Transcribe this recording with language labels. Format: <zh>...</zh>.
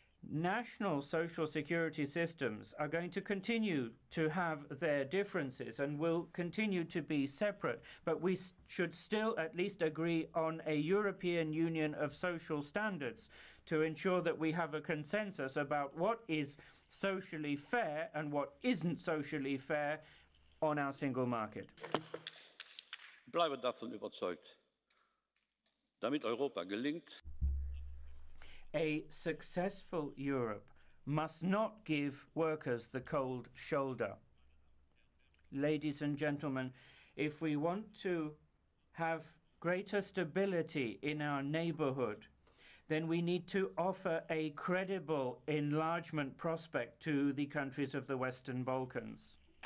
<en>National social security systems are going to continue to have their differences and will continue to be separate, but we should still at least agree on a European Union of social standards to ensure that we have a consensus about what is socially fair and what isn't socially fair on our single market.</en> <de>Ich bleibe davon überzeugt, damit Europa gelingt,</de> <en>a successful Europe must not give workers the cold shoulder. Ladies and gentlemen, if we want to have greater stability in our neighborhood, then we need to offer a credible enlargement prospect to the countries of the Western Balkans.</en>